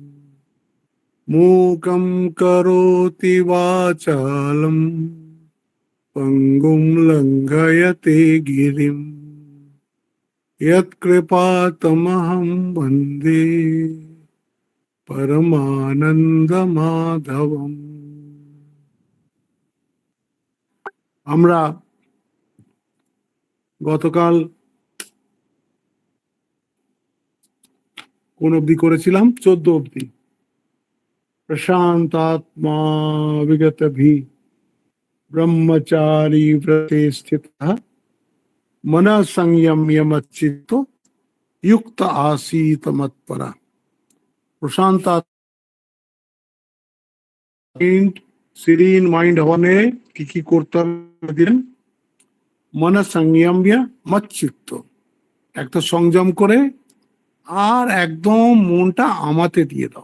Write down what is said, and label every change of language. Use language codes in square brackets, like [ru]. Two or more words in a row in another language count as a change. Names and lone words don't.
[sa] मूकं करोति वाचालं पङ्गुं लङ्घयते गिरिं यत्कृपातमहं वन्दे परमानन्दमाधवम्। [bn] আমরা গতকাল কোন অবধি করেছিলাম? 14 অবধি। [sa] প্রশান্তাত্মা বিগতভি ব্রহ্মচারী ব্রতে স্থিতঃ মনঃ সংযম্য মচ্চিত্ত युक्त आसीत मत्परा। [bn] প্রশান্ত [en] serene mind [bn] হওয়ানে কি কি করতে হবে দিলেন? [sa] মন সংযম্য মচ্চিত্ত, [bn] একটা সংযম করে আর একদম মনটা আমাতে দিয়ে দাও।